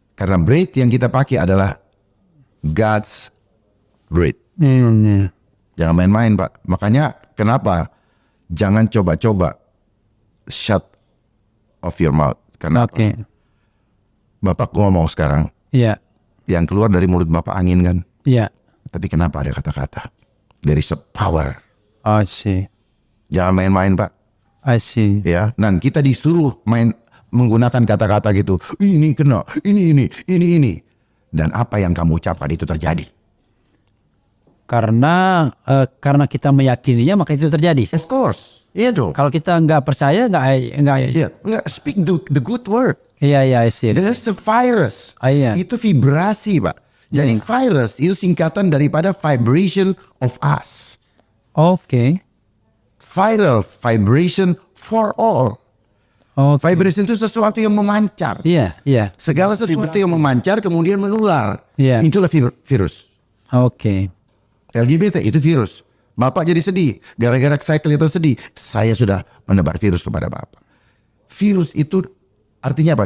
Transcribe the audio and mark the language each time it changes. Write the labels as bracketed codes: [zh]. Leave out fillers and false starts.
[id] Karena breath yang kita pakai adalah [en] God's breath. [id] Ini. Jangan main-main, Pak. Makanya kenapa? Jangan coba-coba [en] shut off your mouth. [id] Karena apa? Oke. Bapak ngomong sekarang, Iya. yang keluar dari mulut Bapak angin kan? Iya. Tapi kenapa ada kata-kata? [en] There is a power. I see. [id] Jangan main-main, Pak. [en] I see. [id] Ya, dan kita disuruh main menggunakan kata-kata gitu. Ini kena, ini. Dan apa yang kamu ucapkan itu terjadi. Karena kita meyakininya maka itu terjadi. [en] Of course. [id] Iya dong. Kalau kita nggak percaya nggak. [en] Iya, speak the good word. Iya, I see. There's a virus. [id] Iya. Itu vibrasi, Pak. Jadi virus itu singkatan daripada [en] vibration of us. [id] Oke. [en] Viral, vibration for all. [id] Oke. Vibration itu sesuatu yang memancar. Iya, iya. Segala sesuatu yang memancar kemudian menular. Iya. Itulah virus. Oke. LGBT itu virus. Bapak jadi sedih. Gara-gara saya kelihatan sedih. Saya sudah menebar virus kepada Bapak. Virus itu artinya apa?